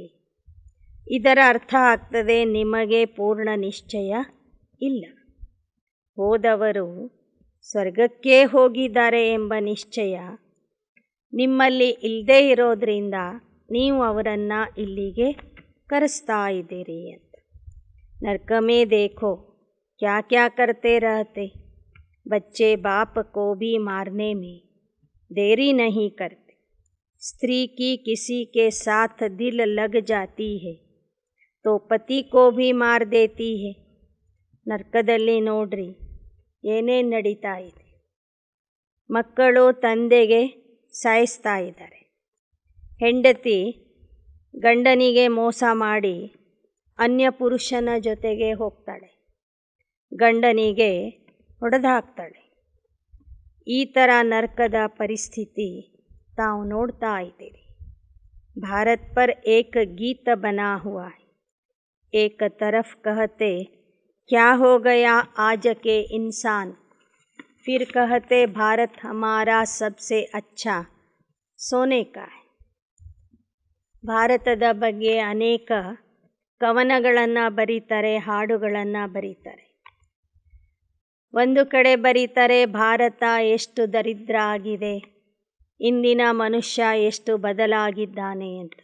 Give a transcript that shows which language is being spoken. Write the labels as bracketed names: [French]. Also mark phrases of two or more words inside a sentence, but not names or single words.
[Kannada] ಇದರ ಅರ್ಥ ಆಗ್ತದೆ, ನಿಮಗೆ ಪೂರ್ಣ ನಿಶ್ಚಯ ಇಲ್ಲ. ಹೋದವರು ಸ್ವರ್ಗಕ್ಕೆ ಹೋಗಿದ್ದಾರೆ ಎಂಬ ನಿಶ್ಚಯ ನಿಮ್ಮಲ್ಲಿ ಇಲ್ಲದೇ ಇರೋದ್ರಿಂದ ನೀವು ಅವರನ್ನು ಇಲ್ಲಿಗೆ ಕರೆಸ್ತಾ ಇದ್ದೀರಿ ಅಂತ. [Hindi] नरक में देखो क्या क्या करते रहते, बच्चे बाप को भी मारने में देरी नहीं करते. स्त्री की किसी के साथ दिल लग जाती है तो पति को भी मार देती है. [Kannada] ನರಕದಲ್ಲಿ ನೋಡ್ರಿ ಏನೇನು ನಡೀತಾ ಇದೆ. ಮಕ್ಕಳು ತಂದೆಗೆ ಸಾಯಿಸ್ತಾ ಇದ್ದಾರೆ. ಹೆಂಡತಿ ಗಂಡನಿಗೆ ಮೋಸ ಮಾಡಿ ಅನ್ಯ ಪುರುಷನ ಜೊತೆಗೆ ಹೋಗ್ತಾಳೆ. ಗಂಡನಿಗೆ ಹೊಡೆದಾಕ್ತಾಳೆ. ಈ ಥರ ನರಕದ ಪರಿಸ್ಥಿತಿ ತಾವು ನೋಡ್ತಾ ಇದ್ದೀರಿ. [Hindi] भारत पर एक गीत बना हुआ है. एक तरफ कहते क्या हो गया आज के इंसान, फिर कहते भारत हमारा सबसे अच्छा सोने का है. [Kannada] ಭಾರತದ ಬಗ್ಗೆ ಅನೇಕ ಕವನಗಳನ್ನು ಬರೀತಾರೆ, ಹಾಡುಗಳನ್ನು ಬರೀತಾರೆ. ಒಂದು ಕಡೆ ಬರೀತಾರೆ ಭಾರತ ಎಷ್ಟು ದರಿದ್ರ ಆಗಿದೆ, ಇಂದಿನ ಮನುಷ್ಯ ಎಷ್ಟು ಬದಲಾಗಿದ್ದಾನೆ ಅಂತ.